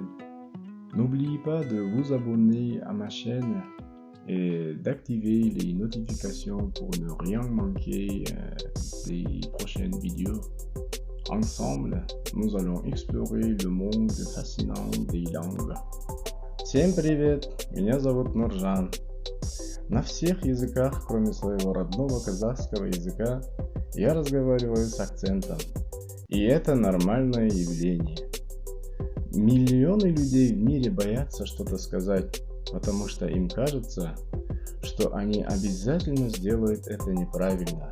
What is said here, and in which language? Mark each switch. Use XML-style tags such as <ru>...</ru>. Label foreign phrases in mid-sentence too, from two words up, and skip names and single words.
<fr>N'oubliez pas de vous abonner à ma chaîne et d'activer les notifications pour ne rien manquer des prochaines vidéos. Ensemble, nous allons explorer le monde fascinant des langues.</fr> <ru>Всем привет! Меня зовут Нуржан. На всех языках, кроме своего родного казахского языка, я разговариваю с акцентом. И это нормальное явление. Миллионы людей в мире боятся что-то сказать, потому что им кажется, что они обязательно сделают это неправильно.</ru>